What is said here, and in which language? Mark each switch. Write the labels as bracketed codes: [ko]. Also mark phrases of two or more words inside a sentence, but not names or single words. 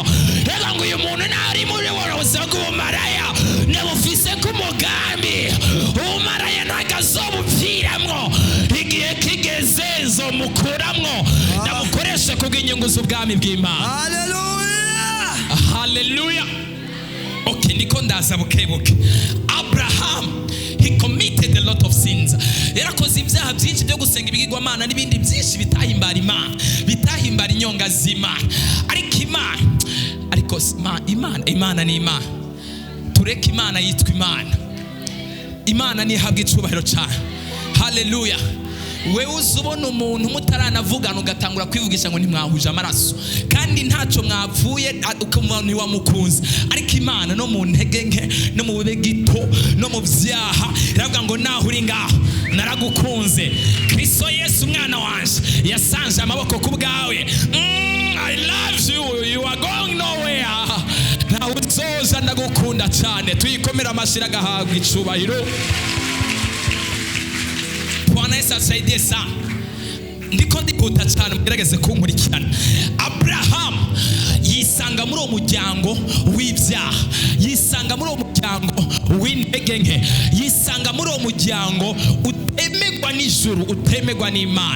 [rn] Rega ngo uyu muntu nari muri buzima bw'Umaraya nabufise ku mugambi. Umaraya ntagazobupfiramwo, igihe kigeze zo mukuramwo namukoreshe kubw'inyungu z'ubwami bw'Imana. Hallelujah. Hallelujah. Okay, niko ndaza bukebuke. [en] Abraham, he committed a lot of sins. [rn] Yarakoze ibyaha byinshi byo gusenga ibigirwamana n'ibindi byinshi bitahimbara Imana, bitahimbara inyonga z'Imana. Ariko ariko imana ni imana. Tureke imana yitwa imana. Imana nihabwa icubahiro cyane. Haleluya. Wewe uzubona umuntu mutaranavugana ugatangura kwivugisha ngo ntimwahuje amaraso kandi ntacyo mwapfuye ukumva ntiwamukunze, ariko Imana no mu ntege nke no mu bube gito no mu byaha iravuga ngo naho uri ngaho naragukunze. Kristo Yesu umwana wanje yasanje amaboko ku bwawe. [en] I love you, you are going nowhere. [rn] Nawe uzoza ndagukunda cyane. Tuyikomera amashira gahabwa icubahiro. [sw] Bwana Yesu asaidie sana. [rn] Ndiko ndikuta cyane mugerageze kunkurikirana. Abraham yisanga muri uwo muryango w'ibyaha, yisanga muri uwo muryango w'intege nke, yisanga muri uwo muryango utemegwa n'ijuru, utemegwa n'Imana.